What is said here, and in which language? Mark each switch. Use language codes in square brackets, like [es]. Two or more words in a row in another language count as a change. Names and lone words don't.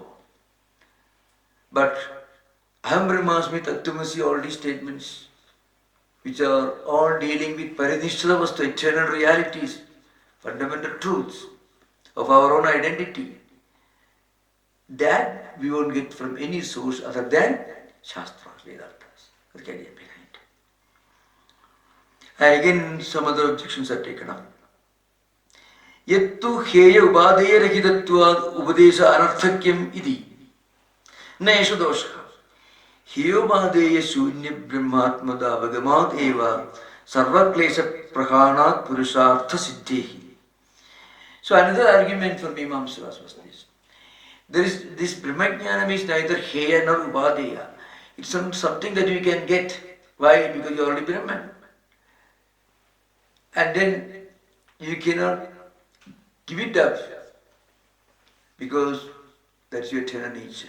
[en] But [sa] अहं ब्रह्मास्मि, तत्त्वमसि, [en] all these statements which are all dealing with [sa] परिनिष्ठित वस्तु, [en] eternal realities, fundamental truths of our own identity, that we won't get from any source other than Shastras, Vedantas. That's the idea behind. And again, some other objections are taken up. [sa] यत्तु हेय उपादेय रहितत्वाद् उपदेश आनर्थक्यम् इति न एष दोषः. हेय उपादेय शून्य ब्रह्मात्मता अवगमात् एव सर्व क्लेश प्रहाणात् पुरुषार्थ सिद्धेः. [en] So another argument for Mimamsas was this. There is this Brahmajnanam is neither heya nor upadeya. It's something that you can get. Why? Because you are already Brahman. And then you cannot give it up because that's your eternal nature.